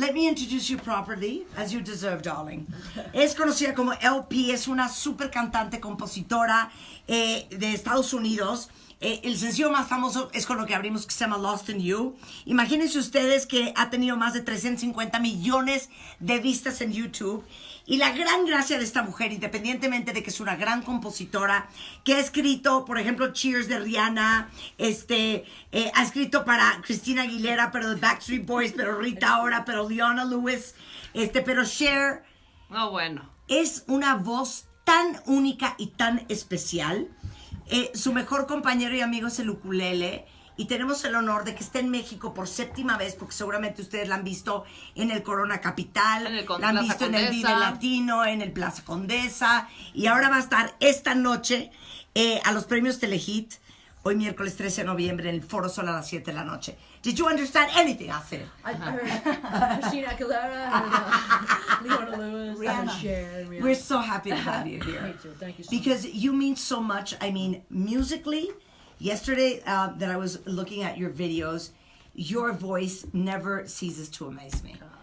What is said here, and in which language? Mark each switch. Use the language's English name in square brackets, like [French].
[English] let me introduce you properly, as you deserve, darling. [Spanish] Es conocida como LP, es una super cantante, compositora de Estados Unidos. El sencillo más famoso es con lo que abrimos, que se llama Lost in You. Imagínense ustedes que ha tenido más de 350 millones de vistas en YouTube. Y la gran gracia de esta mujer, independientemente de que es una gran compositora, que ha escrito, por ejemplo, Cheers de Rihanna, ha escrito para Christina Aguilera, pero de Backstreet Boys, pero Rita Ora, pero Leona Lewis, pero Cher. Oh, bueno. Es una voz tan única y tan especial. Su mejor compañero y amigo es el ukulele. Y tenemos el honor de que esté en México por 7ª vez, porque seguramente ustedes la han visto en el Corona Capital, en el la han visto en el Vive Latino, en el Plaza Condesa, y ahora va a estar esta noche a los premios Telehit, hoy miércoles 13 de noviembre, en el Foro Sol a las 7 de la noche. [English] Did you understand anything I said? I heard Christina Aguilera, and, Leona Lewis, and Cher, and Rihanna. We're so happy to have you here. Me too. Thank you so Because you mean so much. I mean, musically, yesterday that I was looking at your videos, your voice never ceases to amaze me.